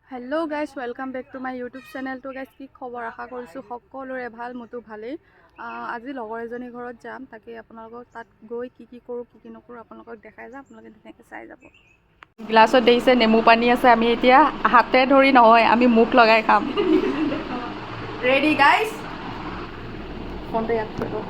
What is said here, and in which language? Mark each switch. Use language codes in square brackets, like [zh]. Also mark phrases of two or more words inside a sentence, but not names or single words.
[en] hello guys welcome back to my YouTube channel. [hi] तो गाइस की खबर [as] आशा কৰিছোঁ সকলোৰে ভাল, মতো ভালেই। আজি লগৰ এজনী ঘৰত যাম, তাকে আপোনালোকক তাত গৈ কি কৰোঁ কি নকৰোঁ আপোনালোকক দেখাই যাম, আপোনালোকে ধুনীয়াকৈ চাই যাব। গ্লাছত দেখিছে নেমু পানী আছে, আমি এতিয়া হাতে ধৰি নহয়, আমি মুখ লগাই খাম। [en] ready guys, [as] ফোনটো ইয়াত থৈ দিওঁ।